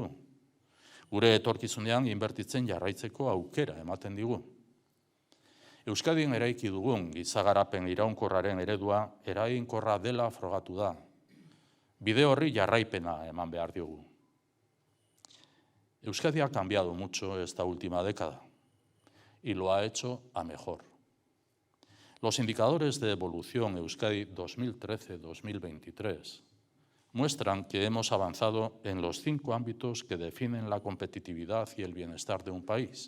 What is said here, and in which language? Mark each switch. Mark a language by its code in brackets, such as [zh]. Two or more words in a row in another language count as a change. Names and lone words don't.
[eu] Gure etorkizunean inbertitzen jarraitzeko aukera ematen digu. Euskadin eraiki dugun gizagarapen iraunkorraren eredua eraginkorra dela frogatu da. Bide horri jarraipena eman behar diogu. [es] Euskadi ha cambiado mucho esta última década y lo ha hecho a mejor. Los indicadores de evolución Euskadi 2013-2023 muestran que hemos avanzado en los 5 ámbitos que definen la competitividad y el bienestar de un país.